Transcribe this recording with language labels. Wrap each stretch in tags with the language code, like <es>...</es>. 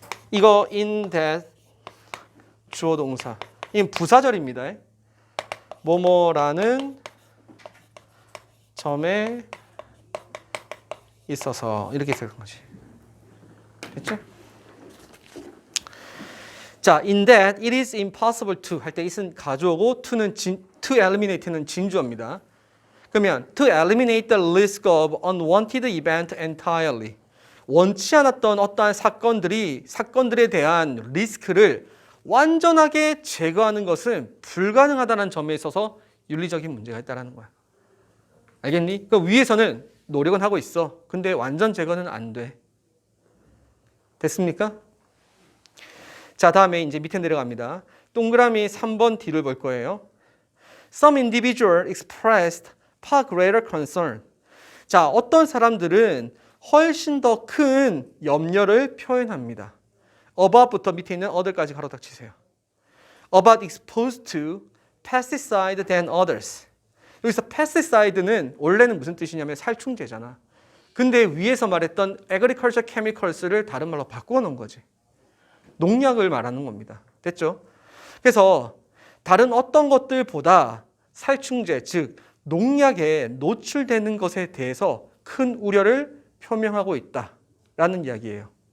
<ko>이거</ko> <en>in that</en> <ko>주어 동사. 이건 부사절입니다. 뭐뭐라는 점에 있어서 이렇게 해석한 거지. 됐죠? 자,</ko> <en>in that it is impossible to</en> <ko>할 때 it은 가주어고 to는 to eliminate는 진주어입니다. 그러면</ko> <en>to eliminate the risk of unwanted event entirely.</en> <ko>원치 않았던 어떠한 사건들에 대한 리스크를 완전하게 제거하는 것은 불가능하다는 점에 있어서 윤리적인 문제가 있다는 거야. 알겠니? 그 위에서는 노력은 하고 있어. 근데 완전 제거는 안 돼. 됐습니까? 자, 다음에 이제 밑에 내려갑니다. 동그라미 3번 D를 볼 거예요.</ko> <en>Some individual expressed far greater concern.</en> <ko>자, 어떤 사람들은 훨씬 더 큰 염려를 표현합니다. about부터 밑에 있는 other까지 가로 딱 치세요.</ko> <en>about exposed to pesticide than others.</en> <ko>여기서 pesticide는 원래는 무슨 뜻이냐면 살충제잖아. 근데 위에서 말했던 agricultural chemicals를 다른 말로 바꾸어 놓은 거지. 농약을 말하는 겁니다. 됐죠? 그래서 다른 어떤 것들보다 살충제, 즉 농약에 노출되는 것에 대해서 큰 우려를 표명하고 있다라는 이야기예요.</ko>